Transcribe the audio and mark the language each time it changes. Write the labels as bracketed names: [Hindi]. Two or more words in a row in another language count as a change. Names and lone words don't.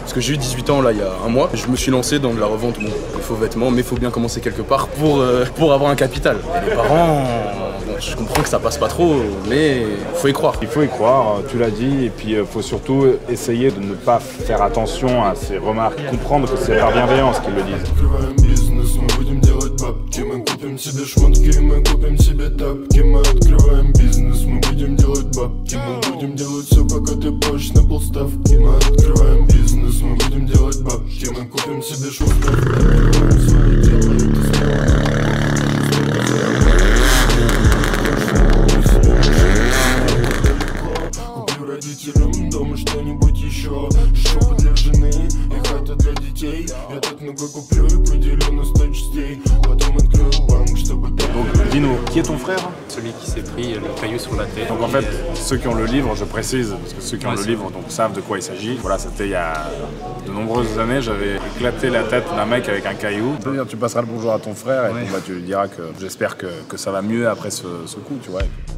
[French] Parce que j'ai eu 18 ans là il y a un mois, je me suis lancé dans de la revente, bon, de faux vêtements, mais il faut bien commencer quelque part pour avoir un capital. Et les parents, bon, je comprends que ça passe pas trop, mais faut y croire. Il faut y croire, tu l'as dit, et puis il faut surtout essayer de ne pas faire attention à ces remarques, comprendre que c'est par bienveillance qu'ils le disent. [Russian] Мы купим себе шмотки, мы купим себе тапки. Мы открываем бизнес, мы будем делать бабки. Мы будем делать все, пока ты позже на полставки. Мы открываем бизнес, мы будем делать бабки. Мы купим себе шмотки, открываем свое дело, куплю родителям дома что-нибудь еще. Шопы для жены и хата для детей. Я так много куплю и поделю на 100 частей. Потом открою банк, чтобы... [French] Donc dis-nous, qui est ton frère? Celui qui s'est pris le caillou sur la tête. Donc en fait, ceux qui ont le livre, je précise, parce que ceux qui ont le livre donc, savent de quoi il s'agit. Voilà, c'était il y a de nombreuses années, j'avais éclaté la tête d'un mec avec un caillou. Tu passeras le bonjour à ton frère et puis, bah, tu lui diras que j'espère que ça va mieux après ce coup, tu vois.